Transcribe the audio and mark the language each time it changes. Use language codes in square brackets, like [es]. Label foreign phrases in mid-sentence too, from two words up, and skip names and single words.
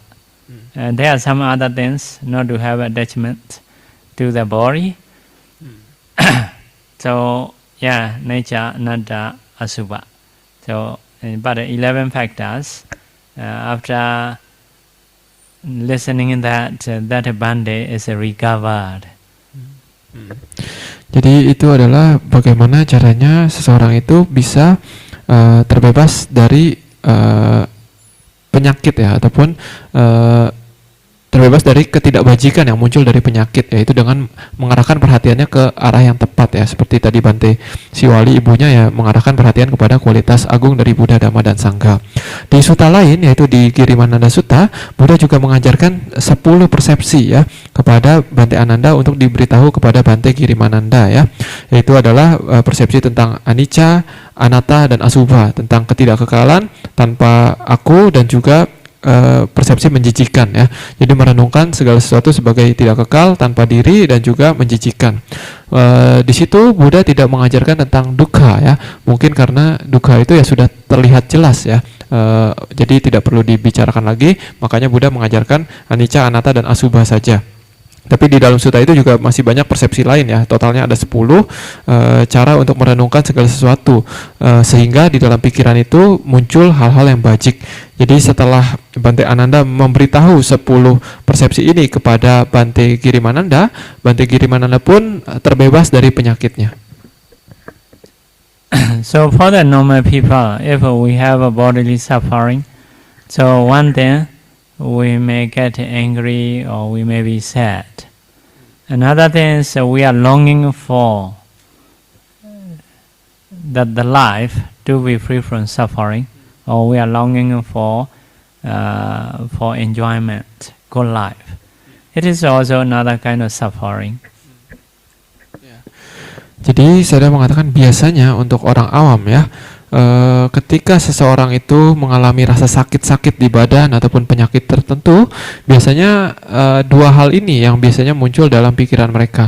[en] There are some other things, not to have attachment to the body. So yeah, nature, [pi] anatta, asubha. [en] So but 11 factors. After listening that Bhante is recovered. [id] Jadi itu adalah bagaimana caranya seseorang itu bisa terbebas dari penyakit ya, ataupun terbebas dari ketidakbajikan yang muncul dari penyakit, yaitu dengan mengarahkan perhatiannya ke arah yang tepat ya, seperti tadi Bante Siwali ibunya ya mengarahkan perhatian kepada kualitas agung dari Buddha, Dhamma, dan Sangha. Di sutta lain yaitu di Girimananda Sutta, Buddha juga mengajarkan 10 persepsi ya kepada Bante Ananda untuk diberitahu kepada Bante Girimananda ya, yaitu adalah persepsi tentang [pi] anicca, anatta, [id] dan asubha, tentang ketidakkekalan tanpa aku, dan juga persepsi menjijikan ya. Jadi merenungkan segala sesuatu sebagai tidak kekal, tanpa diri, dan juga menjijikan. Di situ Buddha tidak mengajarkan tentang dukkha ya. Mungkin karena dukkha itu ya sudah terlihat jelas ya. Jadi tidak perlu dibicarakan lagi. Makanya Buddha mengajarkan [pi] anicca, anatta, [id] dan asubha saja. Tapi di dalam sutta itu juga masih banyak persepsi lain ya. Totalnya ada 10 cara untuk merenungkan segala sesuatu, sehingga di dalam pikiran itu muncul hal-hal yang bajik. Jadi setelah Bante Ananda memberitahu 10 persepsi ini kepada Bante Girimananda, Bante Girimananda pun terbebas dari penyakitnya. [en] So for the normal people, if we have a bodily suffering, so one thing, we may get angry or we may be sad. Another thing is we are longing for that the life to be free from suffering, or we are longing for enjoyment, good life. It is also another kind of suffering. [id] Jadi saya mengatakan biasanya untuk orang awam ya, ketika seseorang itu mengalami rasa sakit-sakit di badan ataupun penyakit tertentu, biasanya dua hal ini yang biasanya muncul dalam pikiran mereka.